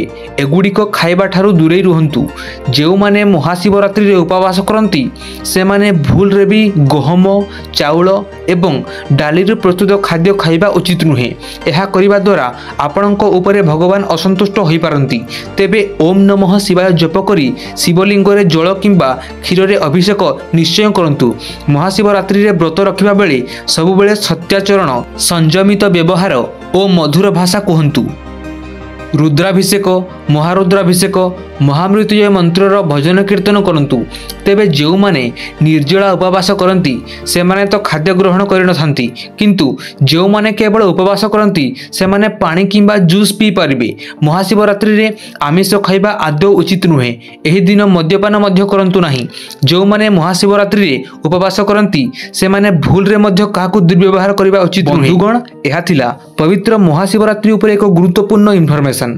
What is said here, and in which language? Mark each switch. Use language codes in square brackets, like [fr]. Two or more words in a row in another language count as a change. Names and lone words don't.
[or] ଏଗୁଡ଼ିକ ଖାଇବା ଠାରୁ ଦୂରେ ରୁହନ୍ତୁ। ଯୋ ମାନେ ମହାଶିବରାତ୍ରି ରେ ଉପବାସ କରନ୍ତି ସେ ମାନେ ଭୁଲ ରେ ଭି ଗହମ, ଚାଉଳ ଏବଂ ଡାଲି ରେ ପ୍ରସ୍ତୁତ ଖାଦ୍ୟ ଖାଇବା ଉଚିତ ନୁହେଁ। ଏହା କରିବା ଦ୍ୱାରା ଆପଣଙ୍କ ଉପରେ ଭଗବାନ ଅସନ୍ତୁଷ୍ଟ ହୋଇ ପାରନ୍ତି। तेबे [sa] ओम नमः शिवाय [or] ଜପ କରି ଶିବଲିଙ୍ଗ ରେ ଜଳ କିମ୍ବା କ୍ଷୀର ରେ ଅଭିଷେକ ନିଶ୍ଚୟ କରନ୍ତୁ। ମହାଶିବରାତ୍ରି ରେ ବ୍ରତ ରଖିବା ବେଳେ ସବୁ ବେଳେ ସତ୍ୟାଚରଣ, ସଂଯମିତ ବ୍ୟବହାର ଓ ମଧୁର ଭାଷା କହନ୍ତୁ। ରୁଦ୍ରାଭିଷେକ, ମହାରୁଦ୍ରାଭିଷେକ, ମହାମୃତ୍ୟୁଞ୍ଜୟ ମନ୍ତ୍ରର ଭଜନ କୀର୍ତ୍ତନ କରନ୍ତୁ। ତେବେ ଯୋ ମାନେ ନିର୍ଜଳା ଉପବାସ କରନ୍ତି ସେ ମାନେ ତ ଖାଦ୍ୟ ଗ୍ରହଣ କରନ୍ତି ନାହିଁ କିନ୍ତୁ ଯୋ ମାନେ କେବଳ ଉପବାସ କରନ୍ତି ସେ ମାନେ ପାଣି କିମ୍ବା ଜୁସ ପି ପାରିବେ। ମହାଶିବରାତ୍ରି ରେ ଆମିଷ ଖାଇବା ଆଦୌ ଉଚିତ ନୁହେଁ। ଏହି ଦିନ ମଦ୍ୟପାନ ମଧ୍ୟ କରନ୍ତୁ ନାହିଁ। ଯୋ ମାନେ ମହାଶିବରାତ୍ରି ରେ ଉପବାସ କରନ୍ତି ସେ ମାନେ ଭୁଲ ରେ ମଧ୍ୟ କାହାକୁ ଦୁର୍ବ୍ୟବହାର କରିବା ଉଚିତ ନୁହେଁ। ବନ୍ଧୁଗଣ ଏହା ଥିଲା ପବିତ୍ର ମହାଶିବରାତ୍ରି ଉପର ଏକ ଗୁରୁତ୍ୱପୂର୍ଣ୍ଣ ଇନଫର୍ମେସନ।